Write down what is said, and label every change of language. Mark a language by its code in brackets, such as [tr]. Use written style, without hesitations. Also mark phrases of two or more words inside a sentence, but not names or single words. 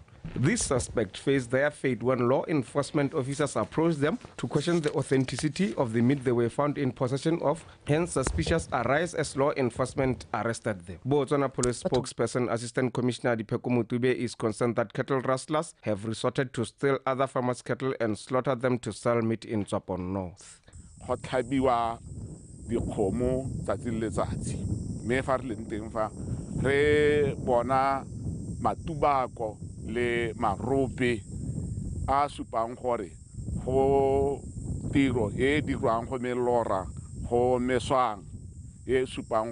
[en] These suspects faced their fate when law enforcement officers approached them to question the authenticity of the meat they were found in possession of. Hence, suspicious arise as law enforcement arrested them. Botswana Police spokesperson Assistant Commissioner Dipeko Mutube is concerned that cattle rustlers have resorted to steal other farmers' cattle and slaughter them to sell meat in Tsopon North. [tn] Go tlhabiwa dikgomo tsatsi le letsatsi mme fa re leng teng fa re bona matubako le marope a supang gore go tiro e dirwang go melora go meswang e supang